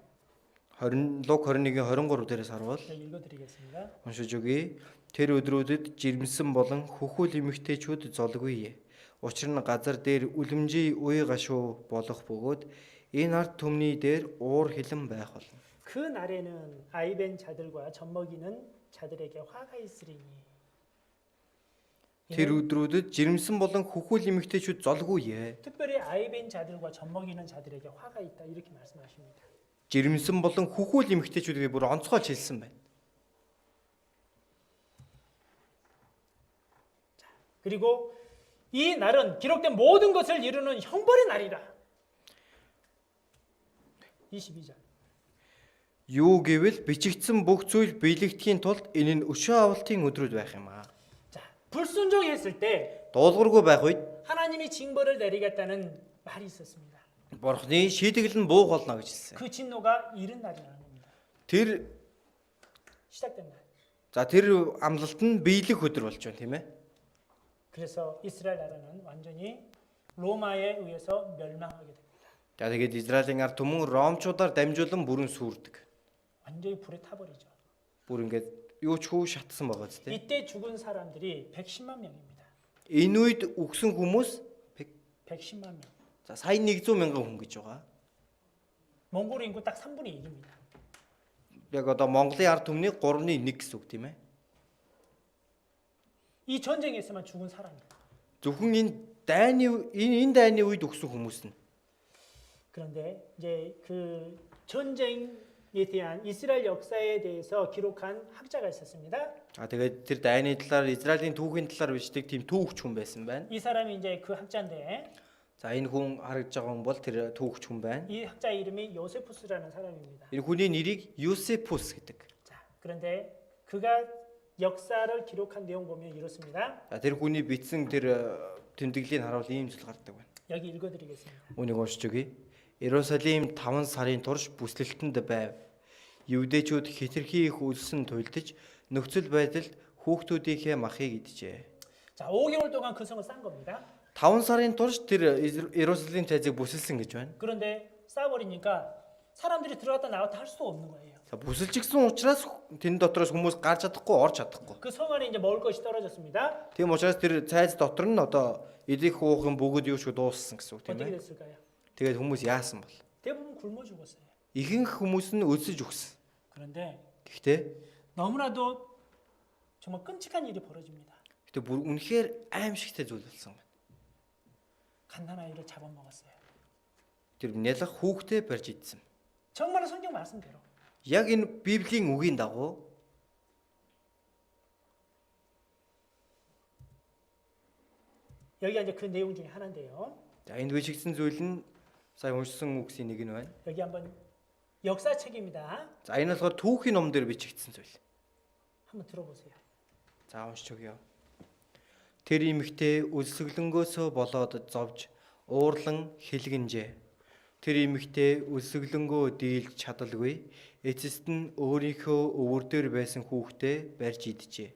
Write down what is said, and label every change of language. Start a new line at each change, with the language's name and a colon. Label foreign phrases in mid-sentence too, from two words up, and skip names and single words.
Mongolian: 20 Луг 21-ийн 23 дээрээс харвал
Korean: 제가 읽어드리겠습니다.
Mongolian: уншиж өгье. Тэр өдрүүдэд жирэмсэн болон хөхүүл эмэгтэйчүүд золгүй. Учир нь газар дээр үлэмжийн үе гашуу болох бөгөөд энэ ард түмний дээр уур хилэн байх болно.
Korean: 그 날에는 아이벤 자들과 젖먹이는 자들에게 화가 있으리니.
Mongolian: Тэр өдрүүдэд жирэмсэн болон хөхүүл эмэгтэйчүүд золгүй.
Korean: 특별히 아이벤 자들과 젖먹이는 자들에게 화가 있다 이렇게 말씀하십니다.
Mongolian: Жирэмсэн болон хөхүүл эмэгтэйчүүдгээ бүр онцгойлж хэлсэн байна.
Korean: 그리고 이 날은 기록된 모든 것을 이루는 형벌의 날이라. 22절.
Mongolian: Юу гэвэл бичигдсэн бүх зүйл биелэгдэхийн тулд энэ нь өшөө авалтын өдрүүд байх юм аа.
Korean: 자, 불순종했을 때
Mongolian: Дуулуургүй байх үед
Korean: 하나님이 징벌을 내리겠다는 말이 있었습니다.
Mongolian: Бурхны шийтгэл нь буух болно гэж хэлсэн.
Korean: 그 진노가 이른 날이라는 겁니다.
Mongolian: Тэр
Korean: 시작된 날.
Mongolian: тэр амлалт нь биелэх өдөр болж байна тийм ээ.
Korean: 그래서 이스라엘 나라는 완전히 로마에 의해서 멸망하게 됩니다.
Mongolian: За тэгээд Израилийн ард түмэн Ромчуудаар дамжуулан бүрэн сүрдэг.
Korean: 완전히 불에 타버리죠.
Mongolian: Бүр ингээд юу ч хүү шатсан байгаа зү тийм.
Korean: 이때 죽은 사람들이 110만 명입니다.
Mongolian: Энэ үед үгсэн хүмүүс
Korean: 110만 명.
Mongolian: за сая 100 мянган хүн гэж байгаа.
Korean: 몽골 인구 딱 3분의 1입니다.
Mongolian: Яг одоо Монголын ард түмний 3/1 гэсэн үг тийм ээ.
Korean: 이 전쟁에서만 죽은 사람이에요.
Mongolian: Зөвхөн энэ дайны үед өгсөн хүмүүс нь.
Korean: 그런데 이제 그 전쟁에 대한 이스라엘 역사에 대해서 기록한 학자가 있었습니다.
Mongolian: Тэгээд тэр дайны талаар Израилийн түүхийн талаар бичдэг тийм түүхч хүн байсан байна.
Korean: 이 사람이 이제 그 학자인데
Mongolian: За энэ хүн харагдж байгаа хүн бол тэр түүхч хүн байна.
Korean: 이 학자 이름이 요세푸스라는 사람입니다.
Mongolian: Энэ хүний нэрийг Юсепус гэдэг.
Korean: 자, 그런데 그가 역사를 기록한 내용 보면 이렇습니다.
Mongolian: За тэр хүний бичсэн тэр тэмдэглэлийг харуул ийм зүйл гардаг байна.
Korean: 여기 읽어드리겠습니다.
Mongolian: Үүнийг уншиж өгье. Иерусалим 5 сарын турш бүслэлтэнд байв. Ювдэчүүд хэтэрхий их үлсэн туйлдж нөхцөл байдалд хүүхдүүдийнхээ махыг идэжээ.
Korean: 자, 5개월 동안 그 성을 싼 겁니다.
Mongolian: 5 сарын турш тэр Иерусалим цайзыг бүсэлсэн гэж байна.
Korean: 그런데 쌓아버리니까 사람들이 들어갔다 나왔다 할 수 없는 거예요.
Mongolian: За бүсэлжсэн учраас тэн дотроос хүмүүс гарч чадахгүй, орж чадахгүй.
Korean: 그 성 안에 이제 먹을 것이 떨어졌습니다.
Mongolian: Тийм учраас тэр цайз дотор нь одоо идэх уухын бүгд юу ч дууссан гэсэн үг тийм
Korean: 어떻게
Mongolian: ээ.
Korean: 됐을까요?
Mongolian: Тэгээд хүмүүс яасан бол?
Korean: 대부분 굶어 죽었어요.
Mongolian: Ихэнх хүмүүс нь өлсөж өгсөн.
Korean: 그런데
Mongolian: Гэхдээ
Korean: 너무나도 정말 끔찍한 일이 벌어집니다.
Mongolian: бүр үнэхээр аимшигтай зүйл болсон байна.
Korean: 갓난아이를 잡아먹었어요.
Mongolian: Тэр нялх хүүхдээ барьж идсэн.
Korean: 정말 성경 말씀대로.
Mongolian: Яг энэ Библийн үгийн дагуу
Korean: 여기가 이제 그 내용 중에 하나인데요.
Mongolian: за энд бичигдсэн зүйл нь сая уншсан үгсийн нэг нь байна.
Korean: 여기 한번 역사책입니다.
Mongolian: За энэ болохоор түүхийн ном дээр бичигдсэн зүйл.
Korean: 한번 들어보세요.
Mongolian: За уншиж өгье. Тэр эмэгтэй өлсгөлөнгөөсөө болоод зовж уурлан хэлгэнжээ. Тэр эмэгтэй өлсгөлөнгөө дийлж чадалгүй. Эцэст нь өөрийнхөө өвөр дээр байсан хүүхдээ барьж иджээ.